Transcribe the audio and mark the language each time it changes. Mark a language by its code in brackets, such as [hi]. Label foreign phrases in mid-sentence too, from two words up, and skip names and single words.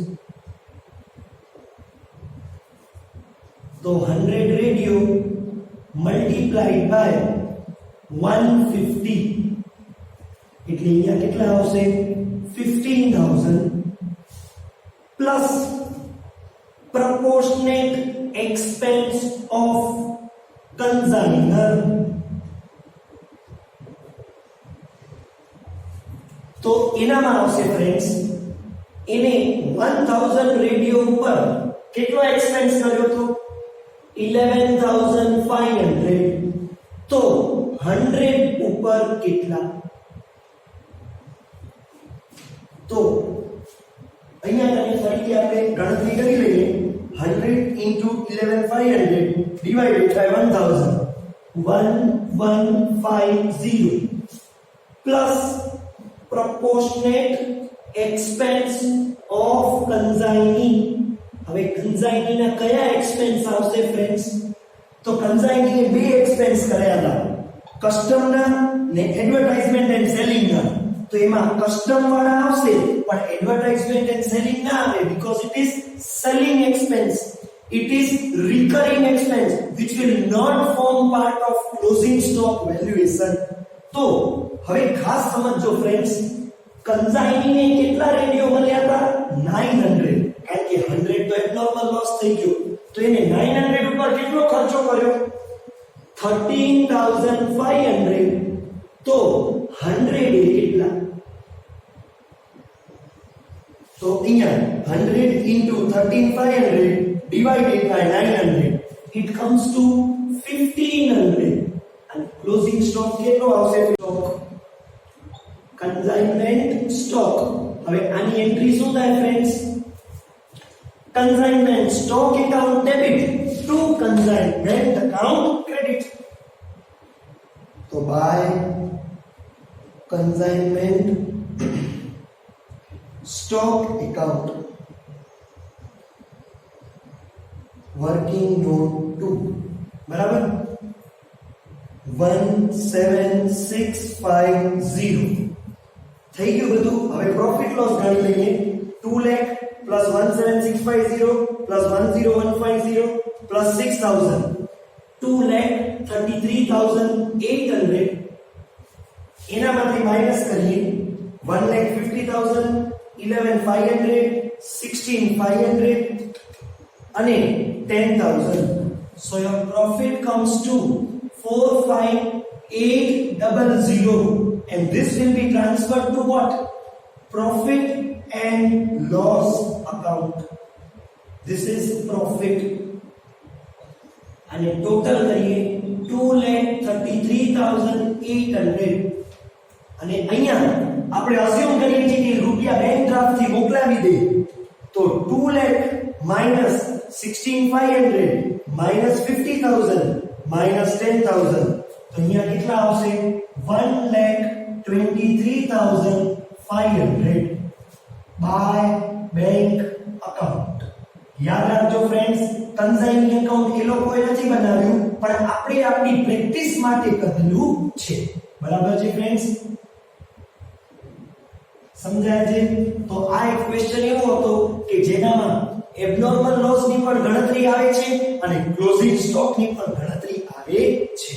[gu] તો 100 રેડિયો [en] multiplied by [gu] 150 એટલે અહીંયા કેટલા આવશે 15000 [en] plus proportionate expense of consignor [gu] તો એનામાં આવશે ફ્રેન્ડ્સ એને 1000 રેડિયો ઉપર કેટલો એક્સપેન્સ કર્યો તો 11500 તો 100 ઉપર કેટલા તો અહીંયા તમે ફરીથી આપણે ગણતરી કરી લઈએ [en] 100 into 11500 divided by 1150 plus proportionate expense of consignee [gu] હવે consignee ના કયા એક્સપેન્સ આવશે ફ્રેન્ડ્સ તો consignee એ બે એક્સપેન્સ કર્યા હતા કસ્ટમ ના ને [en] advertisement and selling [gu] ના. તો એમાં કસ્ટમ વાળા આવશે પણ [en] advertisement and selling [gu] ના આવે [en] because it is selling expense. It is recurring expense which will not form part of closing stock valuation. [gu] તો હવે ખાસ સમજો ફ્રેન્ડ્સ, કન્સાઇનીને કેટલા રેડિયો મળ્યા હતા? 900. કારણ કે 100 તો [en] abnormal loss [gu] થઈ ગયો, તો એને 900 ઉપર કેટલો ખર્ચો કર્યો? 13500. તો 100 એ કેટલા? તો અહીંયા [en] 100 into 13500 divided by 900, it comes to 1500. And closing stock [gu] કેટલો આવશે? સ્ટોક [en] consignment stock. [gu] હવે આની એન્ટ્રી શું થાય ફ્રેન્ડ્સ? [en] consignment stock account debit to consignment account credit. [gu] તો [en] by consignment stock account working note 2 [gu] બરાબર 17650 થઈ ગયું બધું. હવે [en] profit loss [gu] ગણી લઈએ. 2 લાખ plus 17650 plus 10150 plus 6000, 2,33,800. એનામાંથી માઈનસ કરીએ 1,50,000, 11,500, 16,500 અને 10,000. [en] So your profit comes to 45,800 and this will be transferred to what? Profit and loss account. This is profit. [gu] અને ટોટલ કરીએ 2,33,800. અને અહીંયા આપણે અસ્યુમ કરીએ છીએ કે રૂપિયા [en] bank draft [gu] થી મોકલાવી દે, તો 2 લાખ minus 16,500 minus 50,000 minus 10,000, તો અહીંયા કેટલા આવશે? [en] 1,23,500 by bank account. [gu] યાદ રાખજો ફ્રેન્ડ્સ, [en] consignee account [gu] એ લોકોએ નથી બનાવ્યું પણ આપણે આપણી પ્રેક્ટિસ માટે કરેલું છે. બરાબર છે ફ્રેન્ડ્સ? સમજાય છે? તો આ એક ક્વેશ્ચન એવો હતો કે જેનામાં [en] abnormal loss [gu] ની પણ ગણતરી આવે છે અને [en] closing stock [gu] ની પણ ગણતરી આવે છે.